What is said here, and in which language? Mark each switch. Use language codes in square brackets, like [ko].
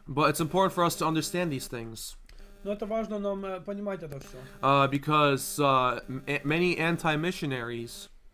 [en] But it's important for us to understand these things. [ru] Но это важно нам понимать это все. [en] Because many anti-missionaries,